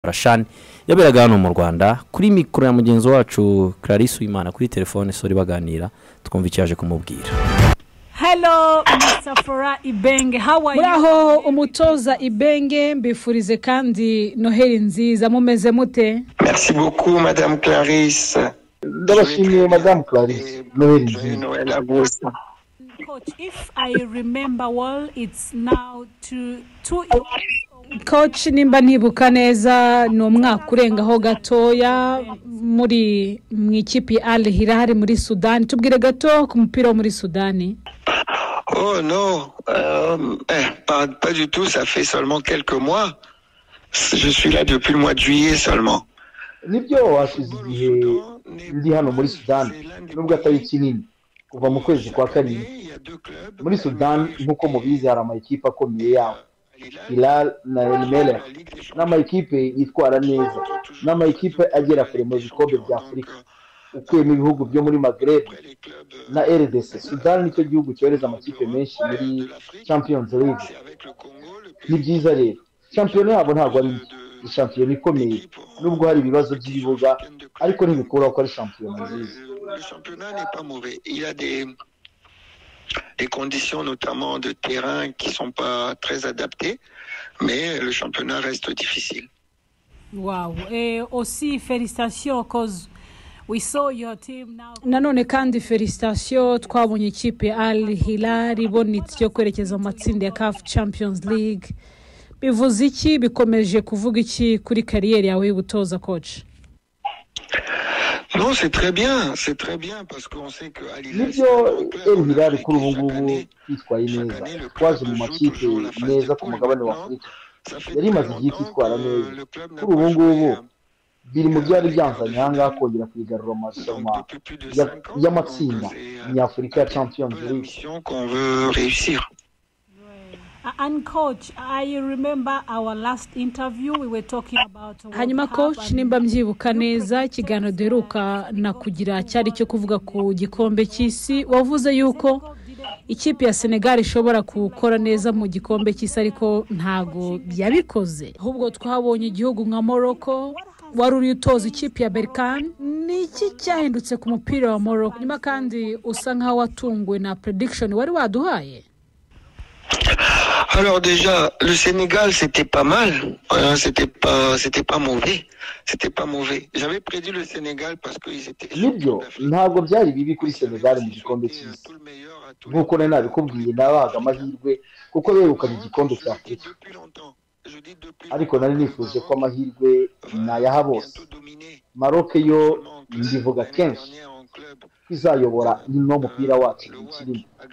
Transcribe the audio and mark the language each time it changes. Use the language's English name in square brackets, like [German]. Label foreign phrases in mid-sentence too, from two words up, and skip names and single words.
[Kinyarwanda] Rashani yaberaga hano mu Rwanda kuri mikoro ya mugenzi wacu Clarisse Uwimana kuri telefone sori baganira twumva icyaje kumubwira. [English] Hello Mr. Flora Ibenge, how are you? [Kinyarwanda] Muraho umutoza Ibenge, mbifurize kandi Noheli nziza, mumeze mute? [French] Merci beaucoup Madame Clarisse. [Kinyarwanda] Ndabashimiye Madame Clarisse. Noheli nziza. [French] Noël à vous. [English] Coach, if I remember well, it's now two Coach, [Kinyarwanda] nimba ntibuka neza ni umwaka urengaho gatoya muri mu ikipe Al Hilal muri Sudan. Tubwire gato ku mupira wo muri Sudani. [French] Oh non, pas du tout, ça fait seulement quelques mois. Je suis là depuis le mois de juillet seulement. [Kinyarwanda] Nibyo washize igihe ndi hano muri Sudan nubwo atari kinini kuva mu kwezi kwa karindwi. Muri Sudan nkuko mubizi hari amakipe akomeye yaho Hilal na El Merreikh n'amakipe yitwara neza n'amakipe agera kure mu bikombe bya Afurika ukuyemo ibihugu byo muri Maghreb na RDC. Sudan nicyo gihugu cyohereza amakipe menshi muri Champions League. Ni byiza rero shampiyona yabo ntabwo ari shampiyona ikomeye nubwo hari ibibazo by'ibibuga ariko ntibikuraho ko ari shampiyona nziza. [French] Le championnat n'est pas mauvais. Il y a des conditions notamment de terrain qui sont pas très adaptées, mais le championnat reste difficile. [English] Wow. [French] Aussi félicitations [English] cause we saw your team now. [Kinyarwanda] Nanone kandi felicitation, twabonye ikipe Al Hilal ibonetse cyo kwerekeza mu matsinda ya CAF Champions League. Bivuze iki, bikomeje kuvuga iki kuri kariyeri yawe y'ubutoza coach? [French] Non, c'est très bien parce qu'on sait que Al Hilal [Kinyarwanda] El Hilal kuri ubu ngubu yitwaye neza, twaje mu makipe neza ku mugabane wa Afurika, yari imaze igihe kwitwara neza. Kuri ubu ngubu biri mu byari byanzanye ahangaha kongera kwigarura amarushanwa y'amatsinda nyafurika ya Champions League [French] qu'on veut réussir. [English] And coach, I remember our last interview we were talking about. [Kinyarwanda] Hanyuma coach, nimba mbyibuka neza ikiganiro duheruka na kugira cyari cyo kuvuga ku gikombe cy'isi, wavuze yuko ikipe ya Senegal ishobora gukora neza mu gikombe cy'isi ariko ntago byabikoze. Ahubwo twabonye igihugu nka Morocco wari uri utoza ikipe ya Berkane. Ni iki cyahindutse ku mupira wa Morocco? Nyuma kandi usa nkaho watungwe na prediction wari waduhaye. [French] Alors déjà, le Sénégal c'était pas mal, c'était pas mauvais, J'avais prédit le Sénégal parce que ils étaient. [Kinyarwanda] Nibyo ntabwo byari bibi kuri Senegal mu gikombe cy'isi. Nkuko nari nabikubwiye nabaga amahirwe kuko begukanye igikombe cya Afurika. Ariko nari nifuje ko amahirwe nayaha bose. Maroc yo ndivuga kenshi izayobora ino mupira wacu kirimo.